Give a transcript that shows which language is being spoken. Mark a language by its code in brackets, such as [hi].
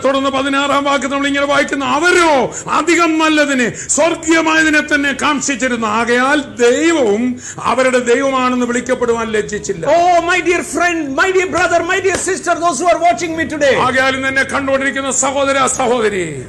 [ml] തുടർന്ന് 16-ാം വാക്യം നമ്മൾ ഇങ്ങനെ വായിക്കുന്നു, അവരോ അധികം നല്ലതിനെ സ്വർഗീയമായതിനെ തന്നെ കാംക്ഷിച്ചിരുന്നു, ആകയാൽ ദൈവവും അവരുടെ ദൈവമാണെന്ന് വിളിക്കപ്പെടുവാൻ ലജ്ജിച്ചില്ല. [en] Oh my dear friend, my dear brother, my dear sister, those who are watching me today. [ml] ആകയാൽ എന്നെ കണ്ടുകൊണ്ടിരിക്കുന്ന സഹോദര സഹോദരി,